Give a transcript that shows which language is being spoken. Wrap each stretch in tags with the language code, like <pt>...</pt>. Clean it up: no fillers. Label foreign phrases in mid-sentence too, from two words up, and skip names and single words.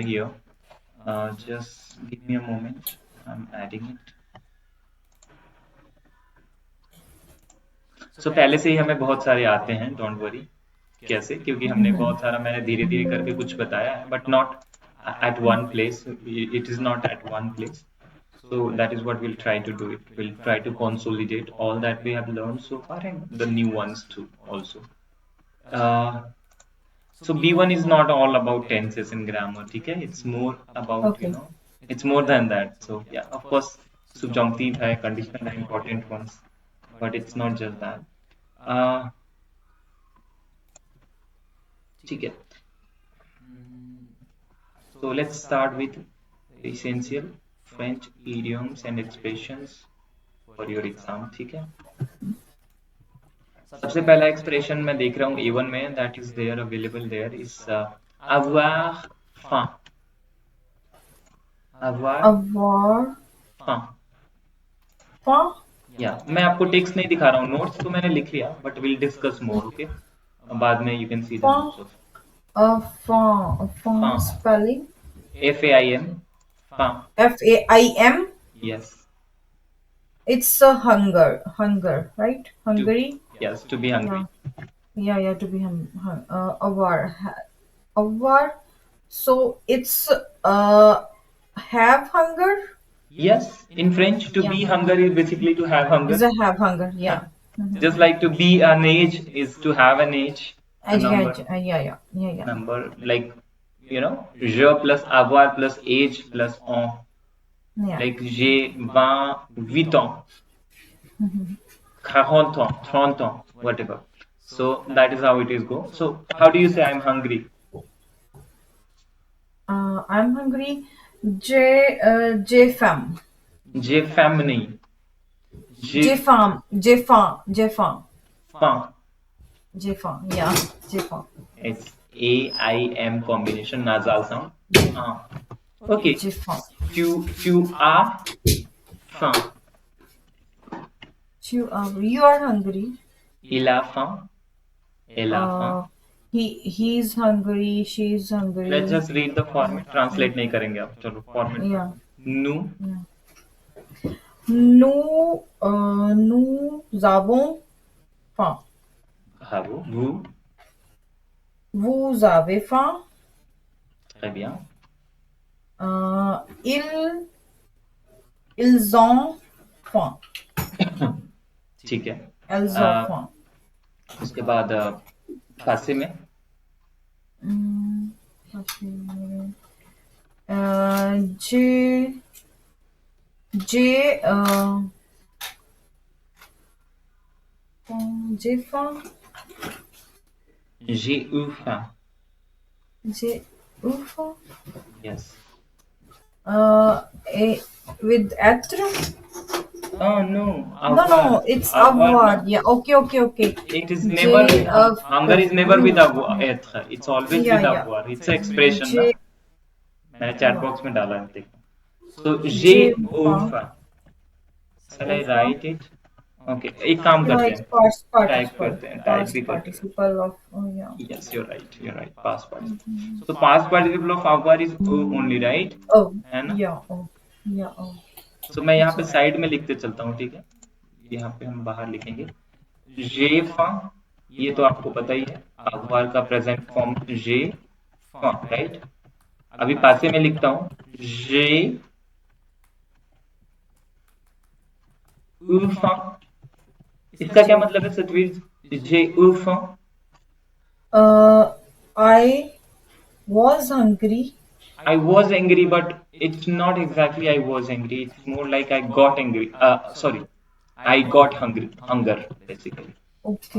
<en>here. Just give me a moment. I'm adding it.</en> <hi>So पहले से ही हमें बहुत सारे आते हैं,</hi> <en>don't worry.</en> <hi>कैसे? क्योंकि हमने बहुत सारा, मैंने धीरे धीरे करके कुछ बताया है,</hi> <en>but not at one place. It is not at one place. So that is what we'll try to do. It will try to consolidate all that we have learned so far and the new ones too also. Uh, so B1 is not all about tenses and grammar. Okay, it's more about, Okay. it's more than that. So yeah, of course, subjunctive hai, conditional hai, important ones, but it's not just that.</en> <hi>Uh, ठीक है.</hi> <en>So let's start with essential French idioms and expressions for your exam.</en> <hi>ठीक है. सबसे पहला एक्सप्रेशन मैं देख रहा हूँ A1 में,</hi> <en>that is there available there is</en> <fr>avoir faim. avoir Avoir. faim. Faim.</fr> <hi>या मैं आपको टेक्स्ट नहीं दिखा रहा हूँ, नोट्स तो मैंने लिख लिया,</hi> <en>but will discuss more. ओके,</en> <hi>बाद में</hi> <en>you can see the</en> <fr>Faim.</fr> <en>नोट्स ऑफ</en> <fr>Faim. Faim faim.</fr> <en>spelling.</en> <fr>FAIM. faim. FAIM.</fr> <en>Yes. It's a hunger. Hunger, right? Hungary. Yes, to be hungry. Yeah. To be avoir. Avoir. So it's have hunger. Yes, in French, to be hunger is basically to have Is hunger. a have hunger. Yeah. Just like to be an age is to have an age, a number. Yeah. Number like, je plus avoir plus age plus on. Yeah.</en> <fr>Like j'ai 28 ans, 40 ans, 30 ans,</fr> <en>whatever. So that is how it is go. So how do you say I'm hungry? I'm hungry.</en> <fr>J fam. J'ai faim नहीं. J fam. Faim. Yeah. J fam.</fr> <en>It's AIM combination nasal sound. Okay.</en> <fr>J fam. Tu as faim.</fr> <en>You are hungry.</en> <fr>Il a faim. Elle a faim.</fr> <en>He's hungry. She's hungry. Let's just read the format.</en> <hi>Translate नहीं करेंगे अब. चलो format.</hi> <en>Yeah.</en> <fr>Nous. Nous avons faim. Bravo. Vous. Vous avez faim. Très bien. Ils ont faim.</fr> <hi>ठीक है.</hi> <fr>Elles ont faim.</fr> <hi>उसके बाद फारसी में</hi> <fr>j'ai faim. j'ai eu faim. J'ai eu faim.</fr> <en>Yes. With être? Oh no. No, it's avoir. Yeah. Okay. It is never. Hunger is never with être. It's always with avoir. It's an expression.</en> <hi>ना? मैंने</hi> <en>chat box</en> <hi>में डाला है, देखो.</hi> <fr>So j'ai eu faim.</fr> <en>Shall I write it? Okay.</en> <hi>एक काम करते हैं. Type करते हैं. Type भी करते हैं.</hi> <en>Participle of. Yeah. Yes, you're right. Past participle. So past participle of avoir is only, right? Oh.</en> <hi>है ना?</hi> <en>Yeah.</en> <hi>So मैं यहाँ पे साइड में लिखते चलता हूँ, ठीक है? यहाँ पे हम बाहर लिखेंगे.</hi> <fr>J'ai faim.</fr> <hi>ये तो आपको पता ही है. avoir का</hi> <en>present form</en> <fr>j'ai faim,</fr> <hi>राइट? अभी पासे में लिखता हूँ.</hi> <fr>J'ai eu faim.</fr> <hi>इसका क्या मतलब है सतवीर?</hi> <fr>J'ai eu faim.</fr> <en>I was hungry. I was angry, but it's not exactly I was angry. It's more like I got angry. Sorry, I got hunger basically, Okay.</en>